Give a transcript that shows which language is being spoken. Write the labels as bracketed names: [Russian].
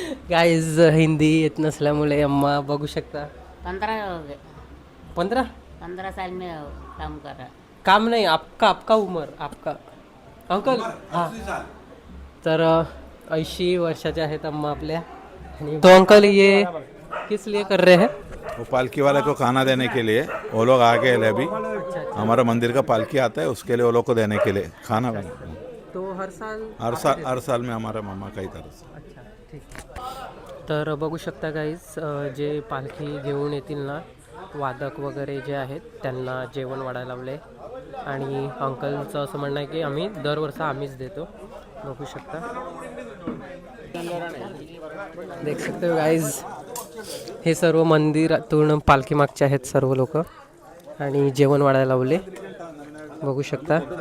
[Marathi] Guys Hindi येत नसल्यामुळे अम्मा बघू शकता [Hindi] 15 हो गए 15 15 साल में काम कर रहा काम नहीं आपका उम्र आपका अंकल हाँ [Marathi] तर 80 वर्षाचे आहेत अम्मा आपल्या आणि तो अंकल [Hindi] ये किस लिए कर रहे हैं वो पालकी वाले को खाना देने के लिए वो लोग आ गए अभी। हमारा मंदिर का पालकी आता है, उसके लिए वो लोग को देने के लिए खाना बना। तो हर साल हर साल में हमारा मामा का ही तरफ से। [Marathi] अच्छा ठीक तर बघू शकता गाईज जे पालखी घेऊन येतील ना वादक वगैरे जे आहेत त्यांना जेवण वाढायला लावले आणि अंकलचं असं म्हणणं आहे की आम्ही दरवर्षी आम्हीच देतो बघू शकता [Hindi] देख सकते हो गाईज [Marathi] हे सर्व मंदिरातून पालखी मागचे आहेत सर्व लोक आणि जेवण वाढायला लावले बघू शकता